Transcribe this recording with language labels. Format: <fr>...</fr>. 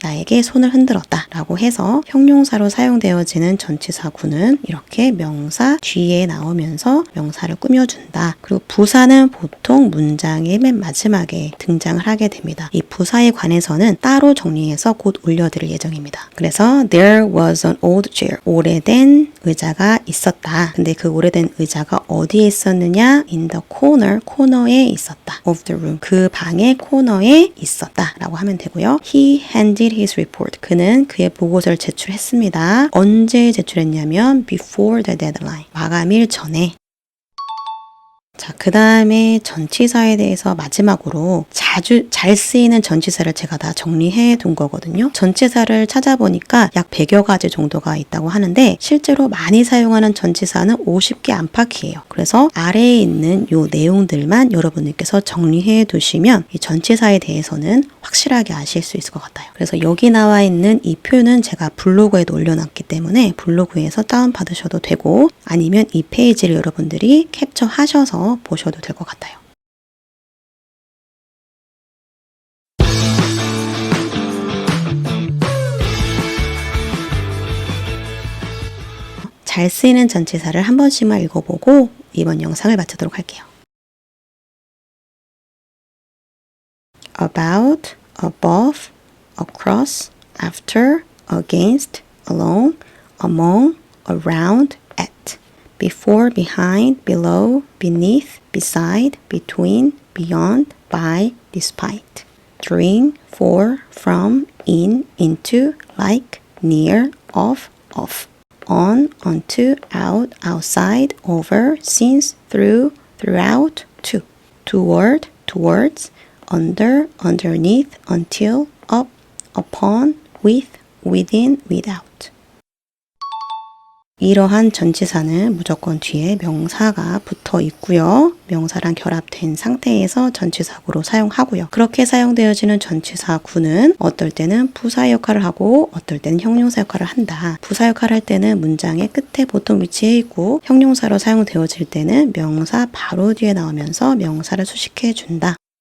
<ko>나에게 손을 흔들었다 라고 해서 형용사로 사용되어지는 전치사구는 이렇게 명사 뒤에 나오면서 명사를 꾸며준다. 그리고 부사는 보통 문장의 맨 마지막에 등장을 하게 됩니다. 이 부사에 관해서는 따로 정리해서 곧 올려드릴 예정입니다. 그래서</ko> <en>there was an old chair.</en> <ko>오래된 의자가 있었다. 근데 그 오래된 의자가 어디에 있었느냐?</ko> <en>in the corner.</en> <ko>코너에 있었다.</ko> <en>of the room.</en> <ko>그 방의 코너에 있었다 라고 하면 되고요.</ko> <en>he handed his report.</en> <ko>그는 그의 보고서를 제출했습니다. 언제 제출했냐면</ko> <en>before the deadline.</en> <ko>마감일 전에. 자, 그 다음에 전치사에 대해서 마지막으로 자주 잘 쓰이는 전치사를 제가 다 정리해 둔 거거든요. 전치사를 찾아보니까 약 100여 가지 정도가 있다고 하는데 실제로 많이 사용하는 전치사는 50개 안팎이에요. 그래서 아래에 있는 요 내용들만 여러분들께서 정리해 두시면 이 전치사에 대해서는 확실하게 아실 수 있을 것 같아요. 그래서 여기 나와 있는 이 표는 제가 블로그에도 올려놨기 때문에 블로그에서 다운받으셔도 되고 아니면 이 페이지를 여러분들이 캡처하셔서 보셔도 될 것 같아요. 잘 쓰이는 전치사를 한 번씩만 읽어보고 이번 영상을 마치도록 할게요.</ko> <en>about, above, across, after, against, along, among, around, at, before, behind, below, beneath, beside, between, beyond, by, despite, during, for, from, in, into, like, near, of, on, onto, out, outside, over, since, through, throughout, to, toward, towards, under, underneath, until, up, upon, with, within, without.</en> <ko>이러한 전치사는 무조건 뒤에 명사가 붙어 있고요. 명사랑 결합된 상태에서 전치사구로 사용하고요. 그렇게 사용되어지는 전치사구는 어떨 때는 부사 역할을 하고 어떨 때는 형용사 역할을 한다. 부사 역할을 할 때는 문장의 끝에 보통 위치해 있고 형용사로 사용되어질 때는 명사 바로 뒤에 나오면서 명사를 수식해 준다.</ko>